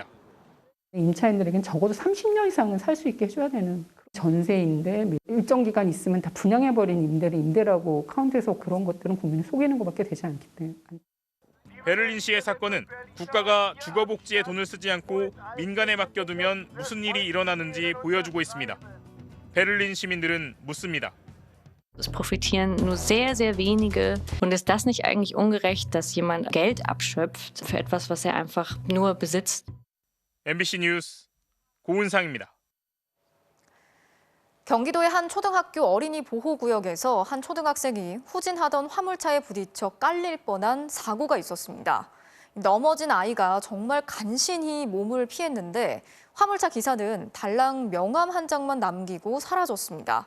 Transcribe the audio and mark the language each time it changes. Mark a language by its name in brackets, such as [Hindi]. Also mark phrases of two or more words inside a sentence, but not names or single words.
[Korean] 임차인들에겐 적어도 30년 이상은 살 수 있게 해줘야 되는 전세인데 일정 기간 있으면 다 분양해버린 임대를 임대라고 카운트해서 그런 것들은 국민을 속이는 것밖에 되지 않기 때문에. 베를린시의 사건은 국가가 주거복지에 돈을 쓰지 않고 민간에 맡겨두면 무슨 일이 일어나는지 보여주고 있습니다. 베를린 시민들은 묻습니다. [German] Es profitieren nur sehr, sehr wenige. Und ist das nicht eigentlich ungerecht, dass jemand Geld abschöpft für etwas, was er einfach nur besitzt? [Korean] MBC 뉴스 고은상입니다. 경기도의 한 초등학교 어린이 보호구역에서 한 초등학생이 후진하던 화물차에 부딪혀 깔릴 뻔한 사고가 있었습니다. 넘어진 아이가 정말 간신히 몸을 피했는데 화물차 기사는 달랑 명함 한 장만 남기고 사라졌습니다.